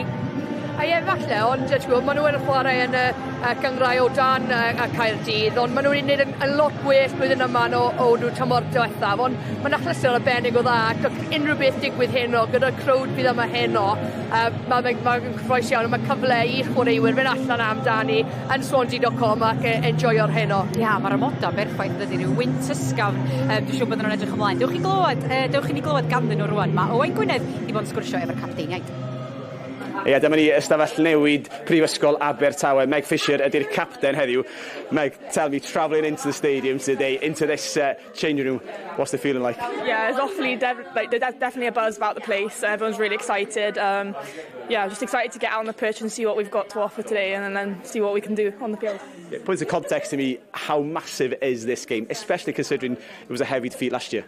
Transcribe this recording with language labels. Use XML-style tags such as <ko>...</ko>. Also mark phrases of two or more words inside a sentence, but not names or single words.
<cy>Ie, falle, ond maen nhw yn chwarae yn y gyngrau o dan Caerdydd, ond maen nhw'n gwneud yn lot gwell blwyddyn yma o nhw tymor diwethaf, ond mae'n achlysur arbennig o dda, ac unrhyw beth digwydd heno, gyda'r crowd bydd yma heno, mae'n cyffroes iawn, mae cyfle i'r chwaraewyr fynd allan amdani yn Swansea.com ac enjoyo'r heno. Ia, mae'r amoda berffaith ydy rhyw wynt ysgafn, dwi'n siŵr bod nhw'n edrych ymlaen. Dewch chi ni glywed ganddyn nhw rwan, mae Owain Gwynedd i fod yn sgwrsio efo'r capteiniaid. Ie, dyma ni ystafell newid Prifysgol Abertawe. Meg Fisher ydy'r capten heddiw.</cy> <en>Meg, tell me, travelling into the stadium today, into this changing room, what's the feeling like? Yeah, it's awfully, there's definitely a buzz about the place. Everyone's really excited. Just excited to get out on the pitch and see what we've got to offer today, and then see what we can do on the field. Yeah, put into context to me, how massive is this game, especially considering it was a heavy defeat last year?</en>